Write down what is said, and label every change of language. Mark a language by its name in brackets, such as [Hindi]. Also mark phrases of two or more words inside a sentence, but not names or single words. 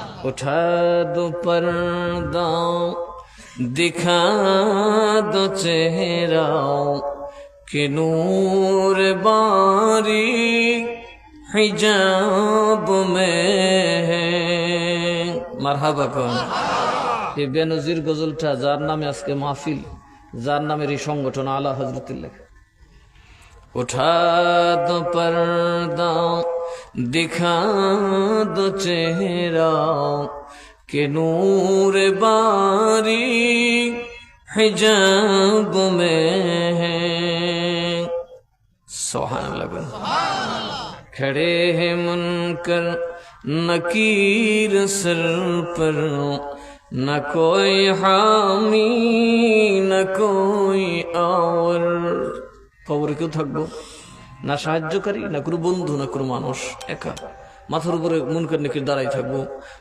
[Urdu] اٹھا دو پردہ دکھا دو چہرہ کہ نور باری حجاب میں ہے [Bangla] মারহাবা কোন এই বেনজির গজলটা যার নামে আজকে মাহফিল যার নামের এই সংগঠন আলা হযরতের লেখা [Urdu] اٹھا دو پردہ دکھا دو چہرہ کہ نور باری حجاب میں ہے سبحان اللہ کھڑے ہیں منکر نکیر سر پر نہ کوئی حامی نہ کوئی آور [Bangla] কবরে কেউ থাকবো না সাহায্যকারী না কোনো বন্ধু না কোনো মানুষ একা মাথার উপরে মুনকার নাকির দাঁড়াই থাকবো